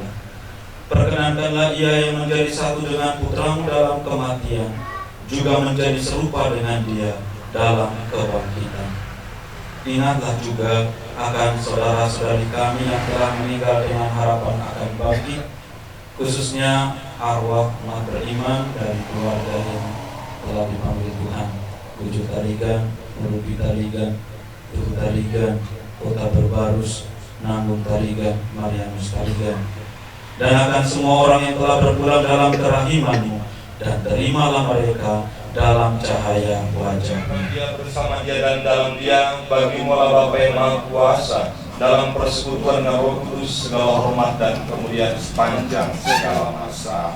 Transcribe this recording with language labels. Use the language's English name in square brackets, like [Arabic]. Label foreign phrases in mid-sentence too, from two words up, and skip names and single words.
[Indonesian] Perkenankanlah ia yang menjadi satu dengan putra-Mu dalam kematian, juga menjadi serupa dengan Dia dalam kebangkitan. Ingatlah juga akan saudara-saudari kami yang telah meninggal dengan harapan akan bangkit, khususnya arwah umat beriman dari keluarga yang telah dipanggil Tuhan, Wujud Tarigan, Merupi Tarigan, Tuhu Tarigan, Kota Berbarus, Nanggung Tarigan, Marianus Tarigan, dan akan semua orang yang telah berpulang dalam kerahiman-Mu, dan terimalah mereka dalam cahaya wajah-Mu. Dia bersama Dia dan dalam Dia, bagi-Mu Bapa yang Maha Kuasa, dalam persekutuan dengan Roh Kudus, segala hormat dan kemuliaan sepanjang segala masa.